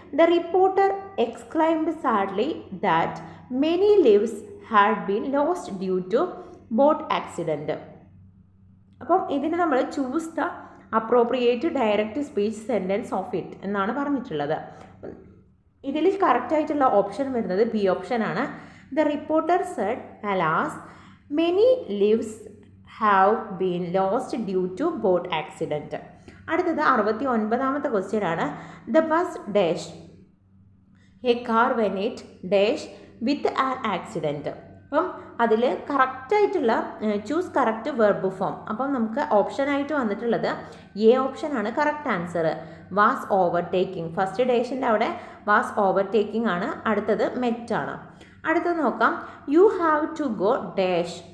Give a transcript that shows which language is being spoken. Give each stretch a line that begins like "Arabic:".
English: The reporter exclaimed sadly that many lives had been lost due to boat accident.
Malayalam: അപ്പം ഇതിന് നമ്മൾ
English: choose the appropriate direct speech sentence of it
Malayalam: എന്നാണ് പറഞ്ഞിട്ടുള്ളത്. ഇതിൽ കറക്റ്റായിട്ടുള്ള option വരുന്നത് B ഓപ്ഷനാണ്.
English: The reporter said, alas, many lives have been lost due to boat accident.
Malayalam: അടുത്തത് 69ാമത്തെ ക്വസ്റ്റ്യൻ ആണ്.
English: The bus dash a car when it dash with an accident.
Malayalam: അപ്പം അതിൽ കറക്റ്റായിട്ടുള്ള
English: Choose correct verb form.
Malayalam: അപ്പം നമുക്ക് ഓപ്ഷനായിട്ട് വന്നിട്ടുള്ളത് A ഓപ്ഷനാണ് correct answer.
English: Was overtaking.
Malayalam: First ഡേഷിൻ്റെ അവിടെ വാസ് ഓവർടേക്കിംഗ് ആണ്. അടുത്തത് മെറ്റ് ആണ്. അടുത്തത് നോക്കാം.
English: You have to go dash.